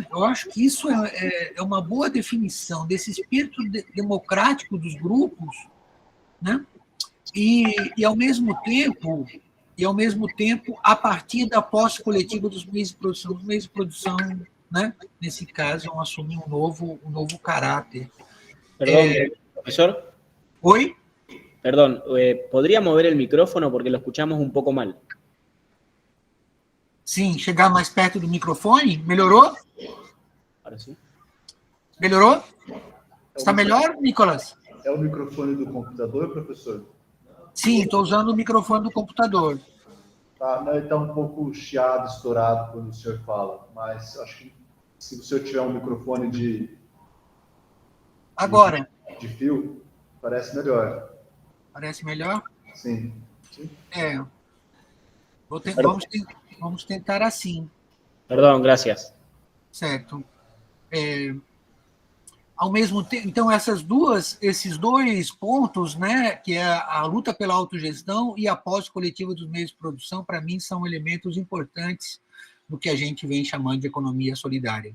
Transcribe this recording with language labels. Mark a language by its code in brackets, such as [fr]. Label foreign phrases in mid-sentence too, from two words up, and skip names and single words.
[pt] Eu acho que isso é uma boa definição desse espírito democrático dos grupos, né? E ao mesmo tempo, a partir da posse coletiva dos meios de produção. Os meios de produção, né, nesse caso, vão assumir um novo caráter. [es] Perdón, profesor. [pt] Oi? [es] Perdón, ¿podría mover el micrófono porque lo escuchamos un poco mal? [pt] Sim, chegar mais perto do microfone. Melhorou? [es] Ahora sí. [pt] Melhorou? Está melhor, Nicolas? É o microfone do computador, professor? Sim, estou usando o microfone do computador. Tá, ele está um pouco chiado, estourado quando o senhor fala, mas acho que se o senhor tiver um microfone de fio, parece melhor. Parece melhor? Sim. Vamos tentar assim. [es] Perdón, gracias. [pt] Certo. Ao mesmo tempo, então, esses dois pontos, né, que é a luta pela autogestão e a posse coletiva dos meios de produção, para mim, são elementos importantes do que a gente vem chamando de economia solidária.